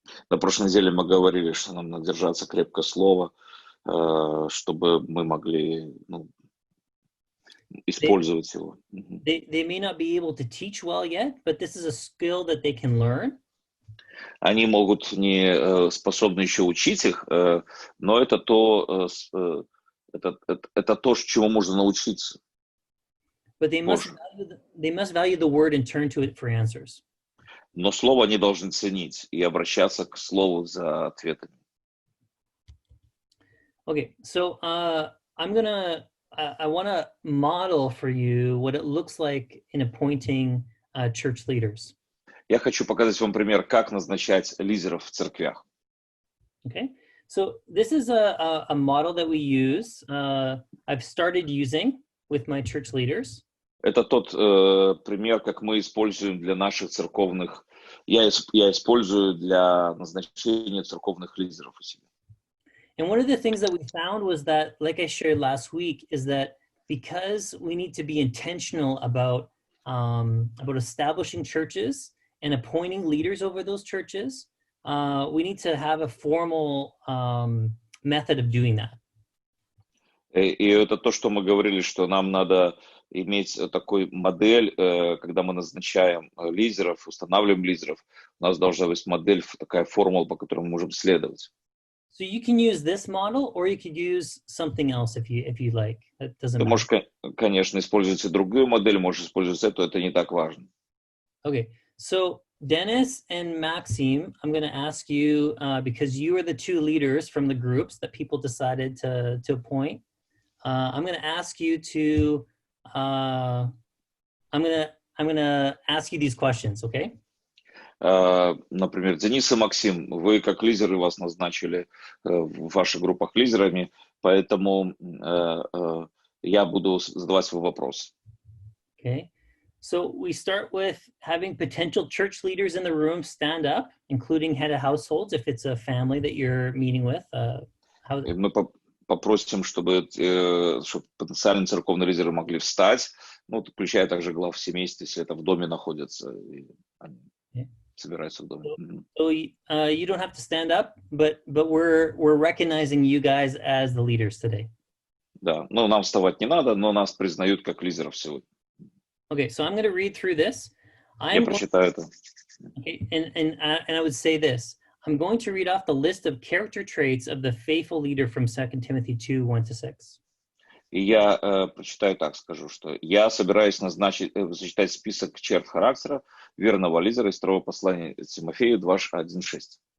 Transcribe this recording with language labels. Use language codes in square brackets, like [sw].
[ru] На прошлой неделе мы говорили, что нам надо держаться крепко слова, чтобы мы могли использовать его. [en] They may not be able to teach well yet, but this is a skill that they can learn. [ru] Они могут не способны еще учить их, но это то, чему можно научиться. [en] But they must value the word and turn to it for answers. [ru] Но слово они должны ценить и обращаться к слову за ответами. [en] Okay, so I want to model for you what it looks like in appointing church leaders. [ru] Я хочу показать вам пример, как назначать лидеров в церквях. [en] Okay, so this is a model that we use. I've started using with my church leaders. [ru] Это тот пример, как мы используем для наших церковных, я использую для назначения церковных лидеров у себя. [en] And one of the things that we found was that, like I shared last week, is that because we need to be intentional about establishing churches and appointing leaders over those churches, we need to have a formal method of doing that. [ru] И это то, что мы говорили, что нам надо иметь такой модель, когда мы назначаем лидеров, устанавливаем лидеров, у нас должна быть модель, такая формула, по которой мы можем следовать. [en] So you can use this model, or you could use something else if you like. It doesn't [ru] Ты [en] matter. [ru] можешь, конечно, использовать и другую модель, можешь использовать эту, это не так важно. [en] Okay, so Dennis and Maxime, I'm going to ask you, because you are the two leaders from the groups that people decided to appoint. I'm going to ask you to, I'm going to ask you these questions, okay? [ru] Например, Денис и Максим, вы как лидеры вас назначили в ваших группах лидерами, поэтому я буду задавать вам вопрос. [en] Okay, so we start with having potential church leaders in the room stand up, including head of households, if it's a family that you're meeting with. [ru] Мы попросим, чтобы потенциальные церковные лидеры могли встать, включая также глав семейства, если это в доме находится, и они собираются в доме. [en] So you don't have to stand up, but we're recognizing you guys as the leaders today. [ru] Да, нам вставать не надо, но нас признают как лидеров сегодня. [en] Okay, so I'm going to read through this. [ru] Я прочитаю это. [en] Okay, and I would say this. I'm going to read off the list of character traits of the faithful leader from 2 Timothy 2, 1-6. [ru] И я прочитаю так, скажу, что я собираюсь зачитать список черт характера верного лидера из второго послания Тимофею 2:1-6.